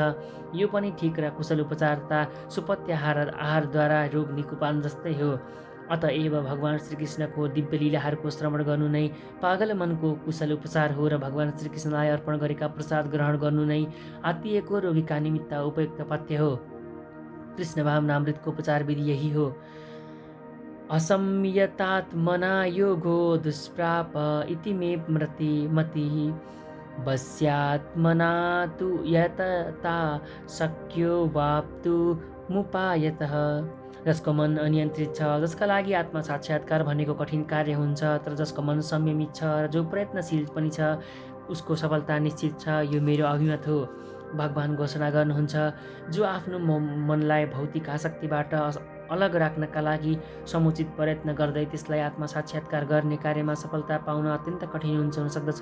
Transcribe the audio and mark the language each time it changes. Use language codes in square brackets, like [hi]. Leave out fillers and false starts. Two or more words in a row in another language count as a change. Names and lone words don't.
[ne] यो पनि ठिक र कुशल उपचारता आहारद्वारा रोग निकुपान जस्तै हो। अतएव भगवान श्रीकृष्णको दिव्य लीलाहरूको श्रवण गर्नु नै पागल मनको कुशल उपचार हो र भगवान श्रीकृष्णलाई अर्पण गरेका प्रसाद ग्रहण गर्नु नै आत्तिएको रोगीका निमित्त उपयुक्त पथ्य हो। कृष्ण भावनामृतको उपचार विधि यही हो। [sa] असंयतात्मना योगो दुष्प्राप इति मे मतिः वस्यात्मना तु यतता शक्यो वाप्तुमुपायतः। [ne] जसको मन अनियन्त्रित छ, जसका लागि आत्मा साक्षात्कार भनेको कठिन कार्य हुन्छ, तर जसको मन संयमित छ र जो प्रयत्नशील पनि छ, उसको सफलता निश्चित छ। यो मेरो अभिमत हो। भगवान घोषणा गर्नुहुन्छ, जो आफ्नो मनलाई भौतिक आसक्तिबाट अलग राख्नका लागि समुचित प्रयत्न गर्दै त्यसलाई आत्मा साक्षात्कार गर्ने कार्यमा सफलता पाउन अत्यन्त कठिन हुन सक्दछ।